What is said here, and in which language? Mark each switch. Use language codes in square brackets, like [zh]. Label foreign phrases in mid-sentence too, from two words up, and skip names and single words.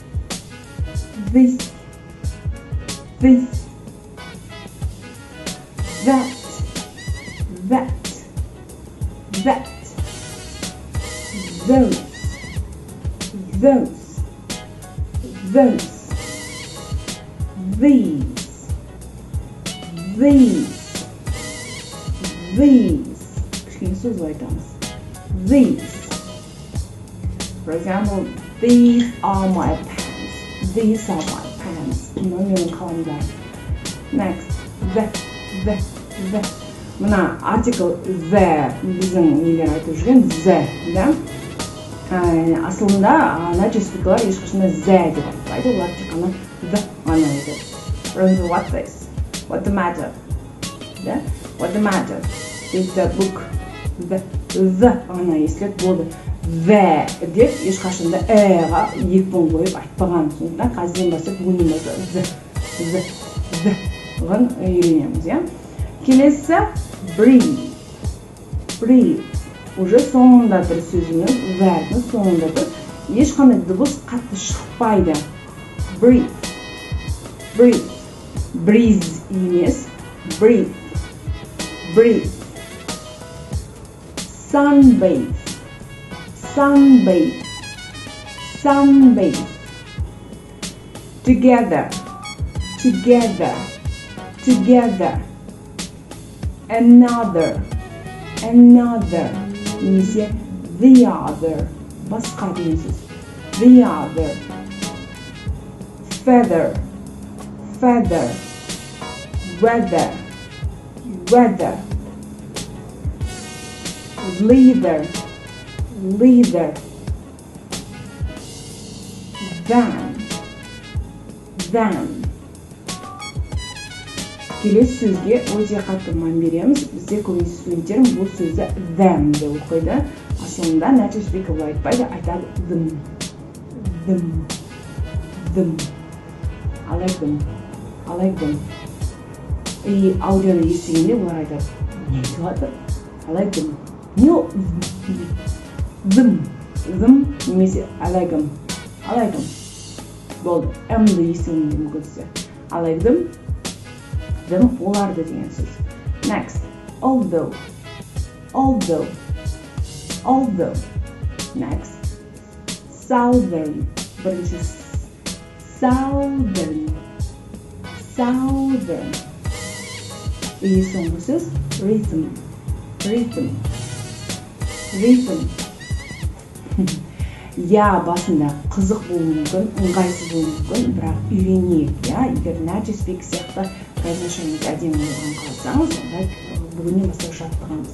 [en] That. Those. These. [kk] Кішкене сөз айтамыз. [en] These. For example, these are my pants. [kk] Менің қаламдар. [en] Next. The. [kk] Мына артикл the біздің нелер айтып жүрген the, да? Асылында [en] native speaker'лар [kk] ешқашында the деп айтпайды, олар тек қана the ғана айтады. [en] For example, what's this? What's the matter? Да? What's the matter? Is the book? The [kk] ғана естіледі, болды. The деп ешқашында ға екпін қойып айтпаған. Сондықтан қазірден бастап бүгіннен бастап the ғын үйренеміз, я? Келесі breathe. Уже соңында тұр сөзіміз, вәрдің соңында тұр. Ешқандай дыбыс қатты шықпайды. [en] Breathe. Breathe емес. Breathe. Sunbathe. Together. Another. Немесе the other. [kk] Басқа деген сөз. [en] The other. Feather. Weather. Leather. leader, van, van. [kk] Келесі сөзге өте қатты мән береміз. Бізде көбінесе студенттерім бұл сөзді them деп оқиды. Асылында [en] native speaker [kk] былай айтпайды, айтады them. [en] I like them. [kk] И аудионы естігенде олар айтады, не айтып жатыр? [en] I like them. Не them немесе I like them. [kk] Болды. M'ді естігенде мүмкінсіз. [en] I like them. [kk] Оларды деген сөз. [en] Next. Although. Next. Southern. [kk] Бірінші southern. И соңғы сөз rhythm. Я басында қызық болуы мүмкін, ыңғайсыз болуы мүмкін, бірақ үйренейік, егер [en] native speaker [kk] сияқты произношениеңіз әдемі болған қаласаңыз, онда бүгіннен бастап жаттығыңыз.